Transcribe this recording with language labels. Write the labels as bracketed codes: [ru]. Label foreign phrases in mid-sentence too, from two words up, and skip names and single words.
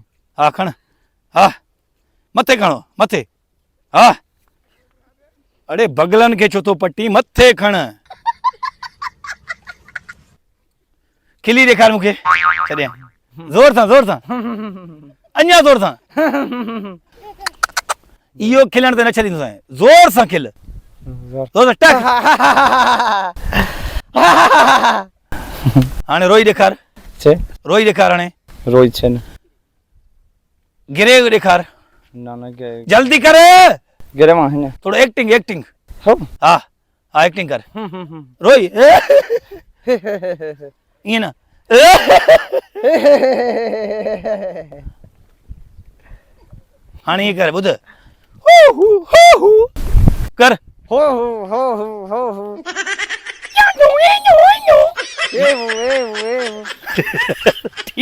[sd] हा खण हा मथे खणो मथे हा अड़े बगलन खे छो थो पटी मथे खण खिली ॾेखार मूंखे छॾियां ज़ोर सां अञा ज़ोर सां इहो खिलण ते न छॾींदुसि ज़ोर सां खिल ज़ोर सां टक हाणे रोई ॾेखार छे रोई ॾेखार हाणे रोहित छन गिरे ॾेखार ना ना के जल्दी कर [hi] गिरे वहाँ है ना [sd] थोड़ो एक्टिंग हो हा हा एक्टिंग कर रोई ईअं न हाणे ईअं कर ॿुध कर [hi] हो ये वो ठीक